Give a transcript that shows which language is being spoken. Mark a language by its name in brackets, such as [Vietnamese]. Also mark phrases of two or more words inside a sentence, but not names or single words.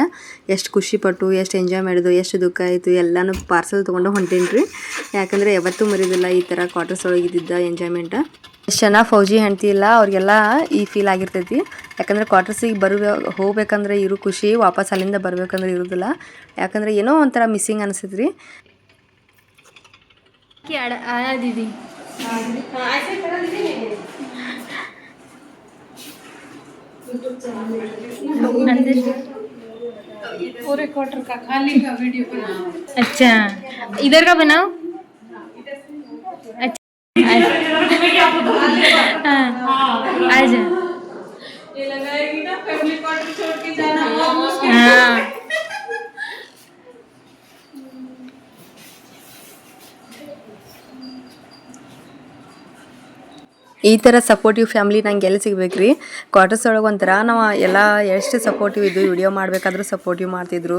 [Kannada] ಎಷ್ಟು ಖುಷಿಪಟ್ಟು, ಎಷ್ಟು ಎಂಜಾಯ್ ಮಾಡಿದ್ದು, ಎಷ್ಟು ದುಃಖ ಆಯಿತು ಎಲ್ಲನೂ ಪಾರ್ಸಲ್ ತೊಗೊಂಡು ಹೊಂಟೀನಿ ರೀ. ಯಾಕಂದರೆ ಯಾವತ್ತೂ ಮರಿದಿಲ್ಲ ಈ ಥರ ಕ್ವಾರ್ಟರ್ಸ್ ಒಳಗಿದ್ದಿದ್ದ ಎಂಜಾಯ್ಮೆಂಟ. ಎಷ್ಟು ಜನ ಫೌಜಿ ಹೆಂಡ್ತಿ ಇಲ್ಲ ಅವ್ರಿಗೆಲ್ಲ ಈ ಫೀಲ್ ಆಗಿರ್ತೈತಿ. ಯಾಕಂದರೆ ಕ್ವಾರ್ಟರ್ಸಿಗೆ ಹೋಗ್ಬೇಕಂದ್ರೆ ಇರೋ ಖುಷಿ ವಾಪಸ್ ಅಲ್ಲಿಂದ ಬರ್ಬೇಕಂದ್ರೆ ಇರೋದಿಲ್ಲ. ಯಾಕಂದರೆ ಏನೋ ಒಂಥರ ಮಿಸ್ಸಿಂಗ್ ಅನಿಸ್ತೈತಿ ರೀ. [Hindi] पूरे क्वार्टर का खाली का वीडियो बना। अच्छा इधर का बनाओ। अच्छा आजा ये लगाएगी ना [English] family quarter [Hindi] छोड़ के जाना। हाँ [Kannada] ಈ ಥರ [English] supportive family [Kannada] ನಂಗೆ ಎಲ್ಲಿ ಸಿಗ್ಬೇಕು ರೀ. ಕ್ವಾರ್ಟರ್ಸ್ ಒಳಗೆ ಒಂಥರ ನಾವು ಎಲ್ಲ ಎಷ್ಟು ಸಪೋರ್ಟಿವ್ ಇದ್ದು, ವಿಡಿಯೋ ಮಾಡಬೇಕಾದ್ರೂ ಸಪೋರ್ಟಿವ್ ಮಾಡ್ತಿದ್ರು.